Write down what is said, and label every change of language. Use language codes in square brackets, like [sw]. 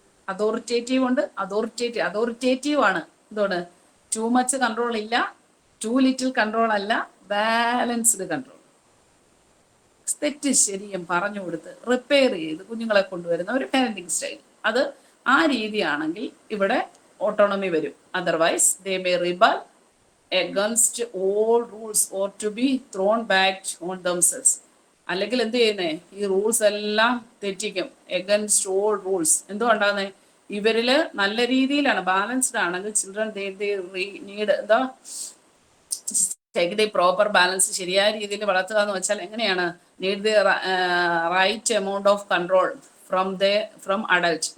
[ml] Authoritative ഉണ്ട്, authoritative ആണ്. എന്താണ്? [en] Too much control ഇല്ല, too little control അല്ല, balanced control. [ml] തെറ്റ് ശരിയും പറഞ്ഞു കൊടുത്ത് റിപ്പയർ ചെയ്ത് കുഞ്ഞുങ്ങളെ കൊണ്ടുവരുന്ന ഒരു പാരന്റിങ് സ്റ്റൈൽ. അത് ആ രീതിയാണെങ്കിൽ ഇവിടെ ഓട്ടോണമി വരും. [en] Otherwise they may rebel against all rules or to be thrown back on themselves. [ml] അല്ലെങ്കിൽ എന്ത് ചെയ്യുന്നേ, ഈ റൂൾസ് എല്ലാം തെറ്റിക്കും. എഗൻസ്റ്റ് ഓൾ റൂൾസ് എന്തുകൊണ്ടാന്നേ, ഇവരില് നല്ല രീതിയിലാണ് ബാലൻസ്ഡ് ആണെങ്കിൽ ചിൽഡ്രൻ നീഡ് എന്താ ടേക്ക് ദി പ്രോപ്പർ ബാലൻസ്, ശരിയായ രീതിയിൽ വളർത്തുക എന്ന് വെച്ചാൽ എങ്ങനെയാണ്, [en] Need the right amount of control from adult.